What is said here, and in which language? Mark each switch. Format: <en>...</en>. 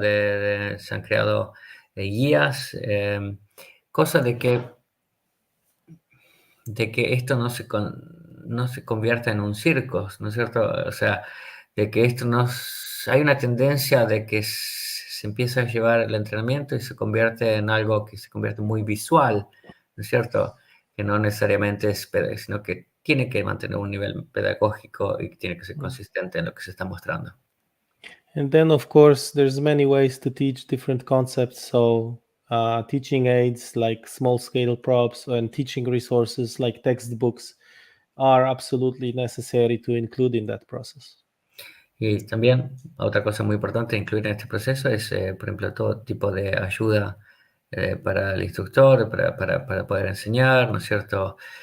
<es>Se han creado guías, cosa de que esto no se convierta en un circo, ¿no es cierto? O sea, de que hay una tendencia de que se empieza a llevar el entrenamiento y se convierte en algo que se convierte muy visual, ¿no es cierto? Que no necesariamente es, sino que tiene que mantener un nivel pedagógico y tiene que ser consistente en lo que se está mostrando.</es> <en>And then, of course, there's many ways to teach different concepts. So, teaching aids like small-scale props and teaching resources like textbooks are absolutely necessary to include in that process.</en> <es>Y también otra cosa muy importante a incluir en este proceso es, por ejemplo, todo tipo de ayuda para el instructor, para poder enseñar, ¿no es cierto?</es>